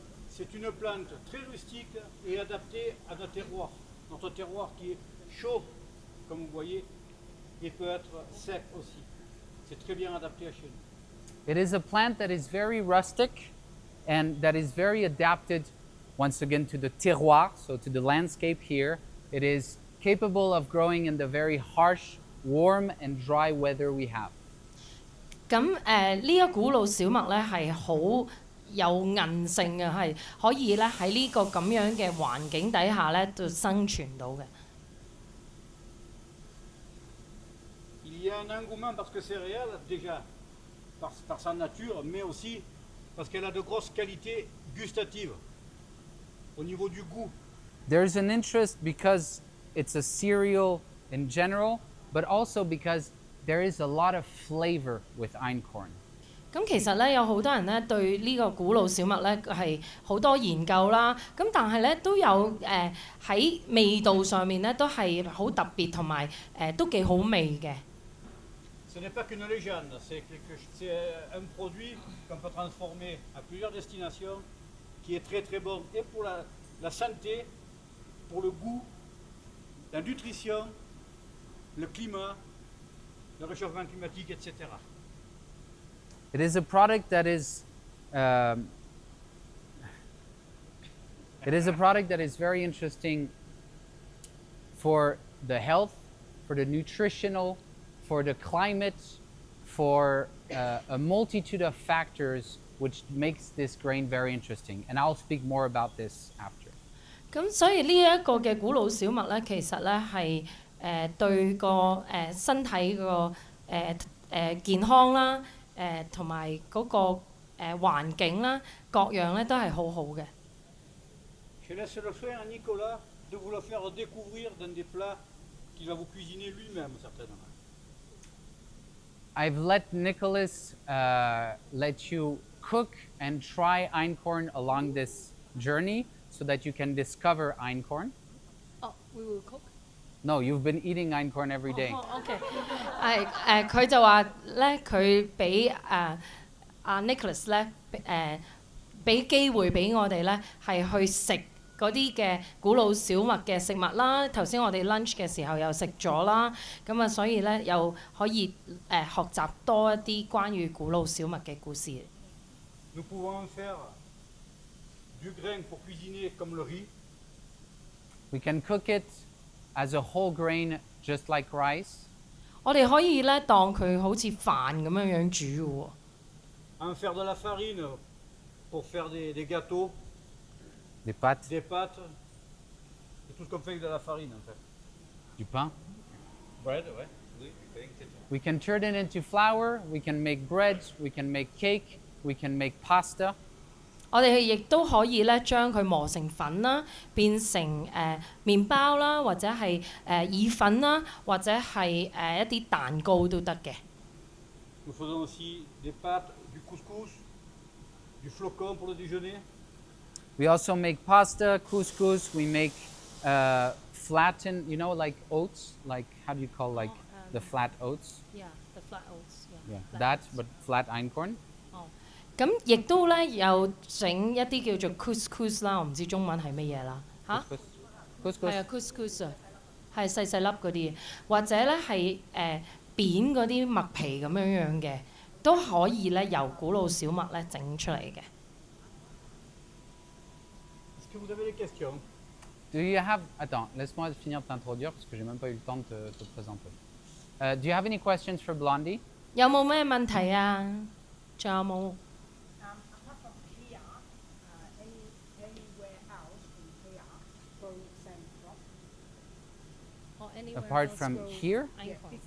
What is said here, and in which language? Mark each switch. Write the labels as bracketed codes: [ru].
[fr] C'est une plante très rustique et adaptée à notre terroir. Notre terroir qui est chaud, comme vous voyez, et peut être sec aussi. C'est très bien adapté à chez nous. [en] It is a plant that is very rustic and that is very adapted once again to the terroir, so to the landscape here. It is capable of growing in the very harsh, warm and dry weather we have. [yue] 咁呢一古老小麥咧係好有韌性嘅，係可以咧喺呢個咁樣嘅環境底下咧就生存到嘅。 [fr] Il y a un engouement parce que céréales, déjà par sa nature, mais aussi parce qu'elle a de grosses qualités gustatives au niveau du goût. [en] There's an interest because it's a cereal in general, but also because there is a lot of flavor with einkorn. [yue] 咁其實咧有好多人咧對呢個古老小麥咧係好多研究啦，咁但係咧都有喺味道上面咧都係好特別同埋都幾好味嘅。 [fr] Ce n'est pas qu'une légende, c'est un produit qu'on peut transformer à plusieurs destinations, qui est très très bon et pour la santé, pour le goût, la nutrition, le climat, le réchauffement climatique, etc. [en] It is a product that is very interesting for the health, for the nutritional, for the climate, for a multitude of factors which makes this grain very interesting. And I'll speak more about this after. [yue] 咁所以呢一個嘅古老小麥咧，其實咧係對個身體個健康啦，同埋嗰個環境啦，各樣咧都係好好嘅。 [fr] Je laisse le soin à Nicolas de vous le faire découvrir dans des plats qu'il va vous cuisiner lui-même certainement. [en] I've let Nicholas let you cook and try einkorn along this journey so that you can discover einkorn. Oh, we will cook. No, you've been eating einkorn every day. [yue] OK， 係佢就話咧，佢俾Nicholas 咧俾機會俾我哋咧係去食嗰啲嘅古老小麥嘅食物啦。頭先我哋 lunch 嘅時候又食咗啦，咁啊所以咧又可以學習多一啲關於古老小麥嘅故事。 [fr] Nous pouvons en faire du grain pour cuisiner comme le riz. [en] We can cook it as a whole grain, just like rice. [yue] 我哋可以咧當佢好似飯咁樣樣煮嘅喎。 [fr] En faire de la farine pour faire des gâteaux, Des pâtes, des pâtes, et tout ce qu'on fait avec de la farine en fait. du pain. Bread, ouais. Oui, pain, etc. [en] We can turn it into flour, we can make bread, we can make cake, we can make pasta. [yue] 我哋亦都可以咧將佢磨成粉啦，變成麵包啦，或者係意粉啦，或者係一啲蛋糕都得嘅。 [fr] Nous faisons aussi des pâtes, du couscous, du flocon pour le déjeuner. [en] We also make pasta, couscous, we make flattened, like oats, like how do you call the flat oats? Yeah, the flat oats. Yeah, that, but flat einkorn. [yue] 咁亦都咧有整一啲叫做 couscous 啦，我唔知中文係乜嘢啦嚇。 [fr] Couscous. [yue] 係啊 couscous 啊，係細細粒嗰啲，或者咧係扁嗰啲麥皮咁樣樣嘅，都可以咧由古老小麥咧整出嚟嘅。 [fr] Est-ce que vous avez des questions? [en] Do you have... [fr] Attends, laisse-moi finir de t'introduire parce que j'ai même pas eu le temps de te présenter. [en] Do you have any questions for Blondie? [yue] 有冇咩問題啊？仲有冇？ [en] Apart from here, anywhere else in here grow same crop? Or anywhere Apart else from grow here? Yeah, einkorn?